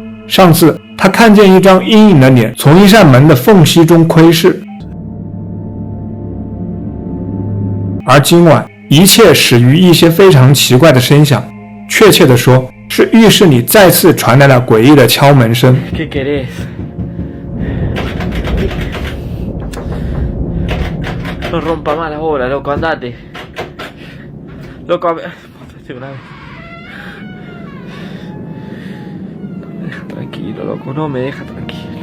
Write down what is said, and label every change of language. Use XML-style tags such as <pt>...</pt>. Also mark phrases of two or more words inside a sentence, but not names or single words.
<zh>上次他看见一张阴影的脸从一扇门的缝隙中窥视，而今晚一切始于一些非常奇怪的声响，确切地说是浴室里再次传来了诡异的敲门声。</zh> <es>¿Qué querés? No rompa más las bolas, loco, andate. Loco, estoy grave. No me deja tranquilo, loco, no me deja tranquilo.</es>